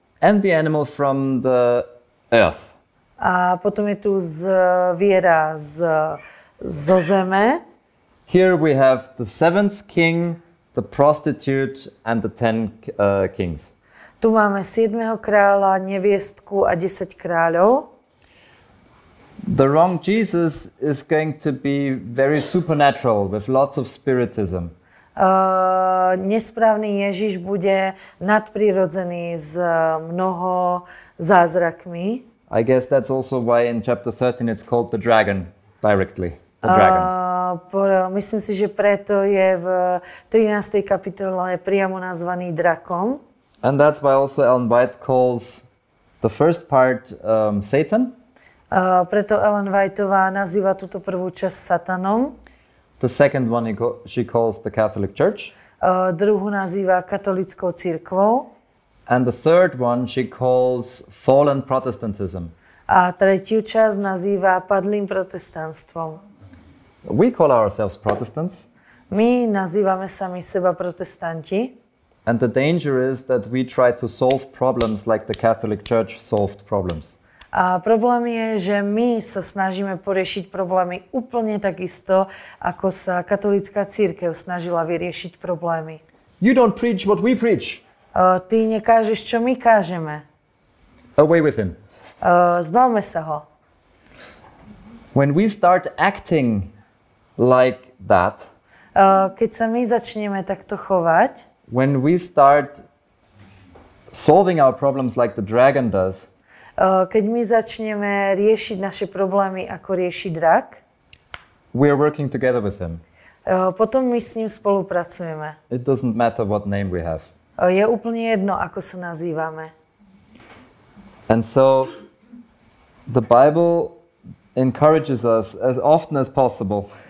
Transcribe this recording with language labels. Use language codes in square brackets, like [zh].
[en] And the animal from the earth. [sk] A potom je tu zviera zo zeme. [en] Here we have the 7th king, the prostitute and the 10 kings. [sk] Tu máme 7. kráľa, neviestku a 10 kráľov. [en] The wrong Jesus is going to be very supernatural with lots of spiritism. [sk] Nesprávny Ježiš bude nadprirodzený s mnoho zázrakmi. [en] I guess that's also why in chapter 13 it's called the dragon directly. The dragon. [sk] Myslím si, že preto je v 13. kapitole priamo nazvaný drakom. [en] And that's why also Ellen White calls the first part Satan. [sk] Preto Ellen Whiteová nazýva túto prvú časť Satanom. [en] The second one she calls the Catholic Church. [sk] Druhú nazýva katolickou cirkvou. [en] And the third one she calls fallen Protestantism. [sk] A tretiu časť nazýva padlým protestantstvom. [en] We call ourselves Protestants. [sk] My nazývame sami seba protestanti. [en] And the danger is that we try to solve problems like the Catholic Church solved problems. [sk] A problém je, že my sa snažíme poriešiť problémy úplne takisto, ako sa katolícka cirkev snažila vyriešiť problémy. [en] You don't preach what we preach. [sk] Ty nekážeš, čo my kážeme. [en] Away with him. [sk] Zbavme sa ho. [en] When we start acting like that, [sk] keď sa my začneme takto chovať, [en] when we start solving our problems like the dragon does, [sk] keď my začneme riešiť naše problémy, ako rieši drak, [en] we are working together with him. [sk] Potom my s ním spolupracujeme. [en] It doesn't matter what name we have. [sk] Je úplne jedno, ako sa nazývame. [en] And so the Bible encourages us as often as possible